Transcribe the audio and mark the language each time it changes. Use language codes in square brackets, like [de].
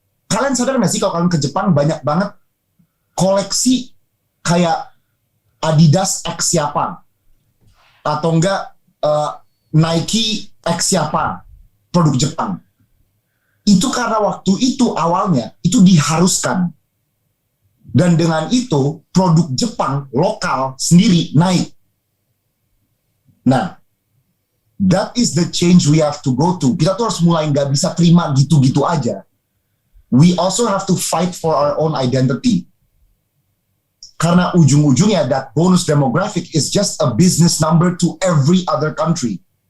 [id] Kalian sadar nggak sih kalau kalian ke Jepang banyak banget koleksi kayak Adidas X siapa, atau enggak Nike X siapa, produk Jepang. Itu karena waktu itu awalnya itu diharuskan. Dan dengan itu produk Jepang lokal sendiri naik. Nah, [en] that is the change we have to go to. [id] Kita tuh harus mulai nggak bisa terima gitu-gitu aja. [en] We also have to fight for our own identity. [id] Karena ujung-ujungnya [en] that bonus demographic is just a business number to every other country.